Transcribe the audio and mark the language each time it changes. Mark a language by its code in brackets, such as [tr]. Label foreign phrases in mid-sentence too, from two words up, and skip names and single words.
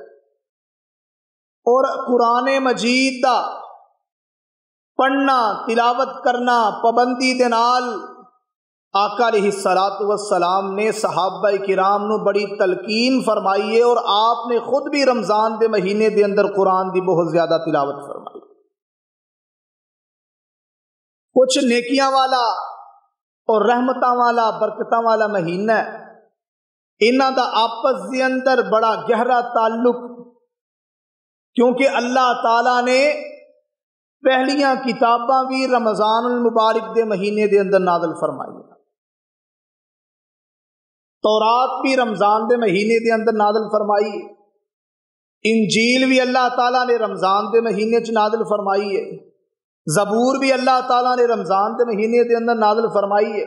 [pa] اور قرآن مجید دا پڑھنا، تلاوت کرنا پابندی دے نال آقا [ar] علیہ الصلوۃ والسلام [pa] نے صحابہ کرام نو بڑی تلقین فرمائی ہے، اور آپ نے خود بھی رمضان دے مہینے دے اندر قرآن دی بہت زیادہ تلاوت فرمائی۔ کچھ نیکیاں والا اور رحمتاں والا برکتاں والا مہینہ ہے، انہاں دا آپس دے اندر بڑا گہرا تعلق، کیونکہ اللہ تعالیٰ نے پہلیاں کتاباں بھی رمضان المبارک دے مہینے دے اندر نازل فرمائی، تورات بھی رمضان دے مہینے دے اندر نازل فرمائی ہے، انجیل بھی اللہ تعالیٰ نے رمضان دے مہینے چ نازل فرمائی ہے، زبور بھی اللہ تعالیٰ نے رمضان دے مہینے دے اندر نازل فرمائی ہے۔